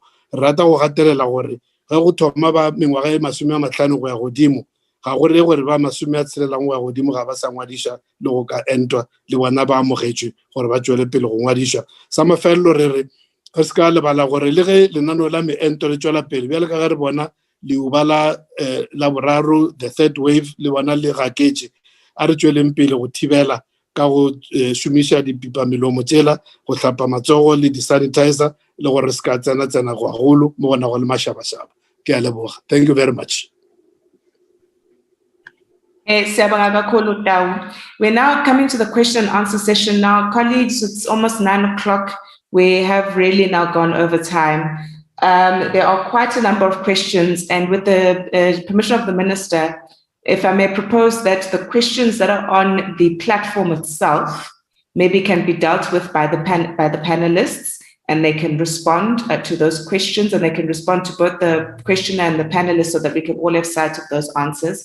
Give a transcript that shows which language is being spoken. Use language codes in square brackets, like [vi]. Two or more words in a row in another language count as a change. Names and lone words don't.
[nso] Re rata go gatelela gore ge go thoma ba mengwaga e 50 go ya godimo, ga go re gore ba 60 go ya godimo ga ba sa ngwadiša le go ka entwa le bona ba amogetšwe gore ba tšwele pele go ngwadiša. Sa mafelelo re re ge se ka lebala gore le ge lenaneo la meento le tšwela pele bjale ka ge re bona leuba la boraro, [en] the third wave, [nso] le bona le gaketše, a re tšweleng pele go thibela ka go šomiša dipipa melomo tšela, go hlapa matsogo le di-sanitizer, le gore se ka tsena go agolo mo gona go le mašabašaba. Ke a leboga. [en] Thank you very much. We're now coming to the question and answer session now. Colleagues, it's almost 9 o'clock. We have really now gone over time. There are quite a number of questions, and with the permission of the Minister, if I may propose that the questions that are on the platform itself maybe can be dealt with by the panelists, and they can respond to those questions, and they can respond to both the questioner and the panelists so that we can all have sight of those answers.